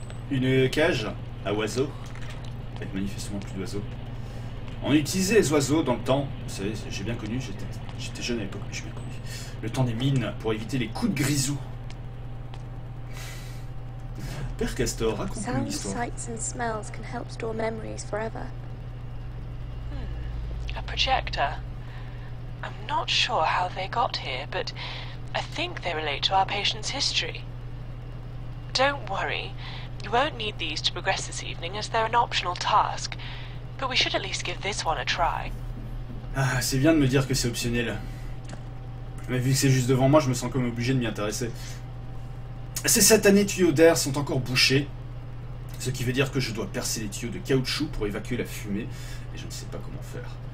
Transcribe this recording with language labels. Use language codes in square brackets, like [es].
[fr] Une cage à oiseaux. Avec manifestement plus d'oiseaux. On utilisait les oiseaux dans le temps, vous savez, j'ai bien connu, j'étais jeune à l'époque, mais j'ai bien connu. Le temps des mines, pour éviter les coups de grisou. Père Castor, raconte-nous une histoire. [en] Sights and smells can help store memories forever. A projector. I'm not sure how they got here, but I think they relate to our patient's history. Don't worry, you won't need these to progress this evening as they're an optional task, but we should at least give this one a try. [fr] Ah, c'est bien de me dire que c'est optionnel. Mais vu que c'est juste devant moi, je me sens comme obligé de m'y intéresser. Ces satanés tuyaux d'air sont encore bouchés, ce qui veut dire que je dois percer les tuyaux de caoutchouc pour évacuer la fumée, et je ne sais pas comment faire.